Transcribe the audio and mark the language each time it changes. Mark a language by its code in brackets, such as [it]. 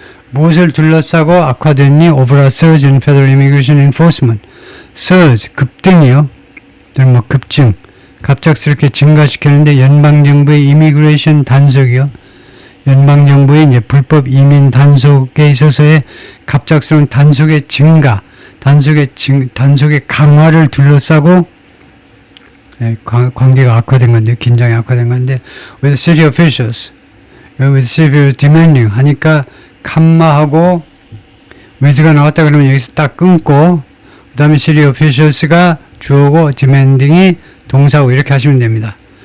[ko] 무엇을 둘러싸고 악화됐니? [en] Over a surge in federal immigration enforcement. [ko] surge, 급등이요. 뭐 급증, 갑작스럽게 증가시켰는데 연방정부의 이미그레이션 단속이요. 연방정부의 이제 불법 이민 단속에 있어서의 갑작스러운 단속의 증가, 단속의 강화를 둘러싸고 관계가 악화된 건데, 긴장이 악화된 건데, [en] with city officials, with severe demanding [ko] 하니까 칸마하고 with가 나왔다 그러면 여기서 딱 끊고, 그 다음에 city officials가 주어고 demanding이 동사고 이렇게 하시면 됩니다.